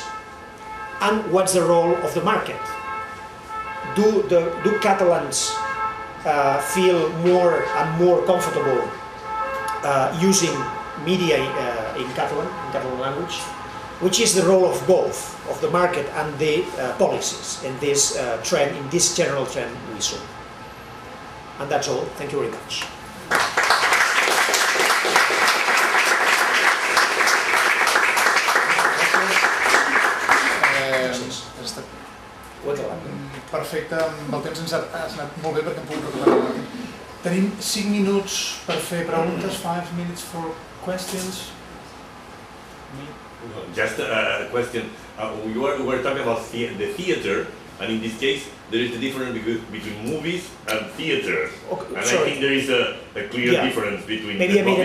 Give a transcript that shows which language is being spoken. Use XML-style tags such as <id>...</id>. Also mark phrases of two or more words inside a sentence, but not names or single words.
<en>And what's the role of the market? Do Catalans feel more and more comfortable using media in Catalan language? Which is the role of both, of the market and the policies in this trend, in this general trend we saw? And that's all. Thank you very much.</en> <ca>Perfecte, amb el temps ens ha anat molt bé perquè hem pogut recuperar. Tenim 5 minuts per fer preguntes,</ca> <en>5 minutes for questions. Just a question. We were talking about the theater, and in this case, there is a difference between movies and theater. Okay, and sorry. I think there is a clear difference between. Maybe I made a</en>